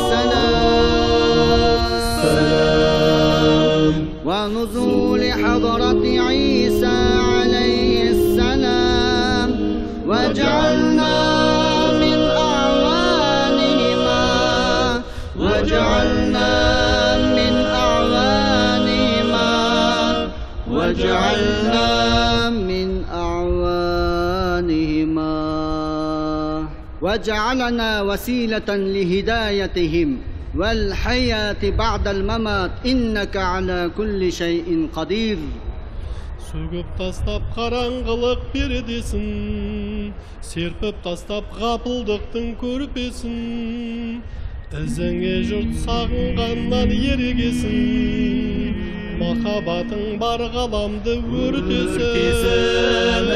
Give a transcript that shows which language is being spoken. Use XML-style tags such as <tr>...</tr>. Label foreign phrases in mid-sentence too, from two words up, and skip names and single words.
<ar>السلام ونزول حضرة عيسى عليه السلام واجعلنا من أعوانهما واجعلنا من أعوانهما واجعلنا من أعوانهما واجعلنا وسيلة لهدايتهم والحياة بعد الممات إنك على كل شيء قدير.</ar> <kk>Сөгіп тастап қараңғылық пердесін, серпіп тастап ғапылдықтың көрпесін, ізіңе жұрт сағынғаннан ерегесін, махаббатың бар ғаламды өртесін.</kk>